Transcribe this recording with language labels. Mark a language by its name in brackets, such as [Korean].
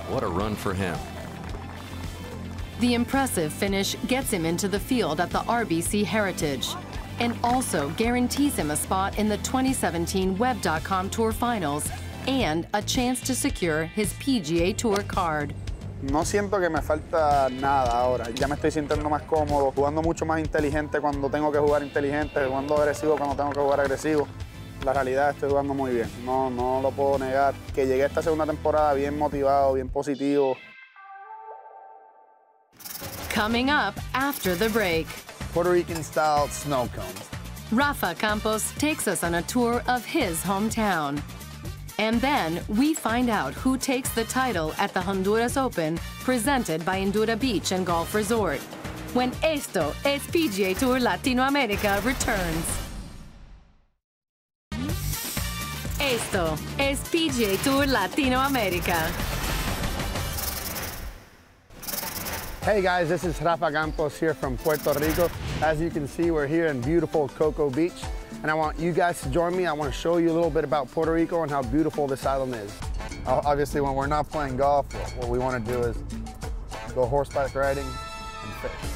[English] What a run for him. The impressive finish gets him into the field at the RBC Heritage and also guarantees him a spot in the 2017 Web.com Tour Finals and a chance to secure his PGA Tour card. [Spanish] No siento que me falta nada ahora. Ya me estoy sintiendo más cómodo, jugando mucho más inteligente cuando tengo que jugar inteligente, jugando agresivo cuando tengo que jugar agresivo. La realidad, estoy jugando muy bien. No lo puedo negar. Que llegué a esta segunda temporada bien motivado, bien positivo. [English] Coming up after the break. Puerto Rican style snow cones. Rafa Campos takes us on a tour of his hometown. And then we find out who takes the title at the Honduras Open, presented by Indura Beach and Golf Resort, when Esto es PGA Tour Latinoamérica returns. [Spanish] Esto es PGA Tour Latinoamérica. [English] Hey guys, this is Rafa Campos here from Puerto Rico. As you can see, we're here in beautiful Cocoa Beach. And I want you guys to join me. I want to show you a little bit about Puerto Rico and how beautiful this island is. Obviously, when we're not playing golf, what we want to do is go horseback riding and fish.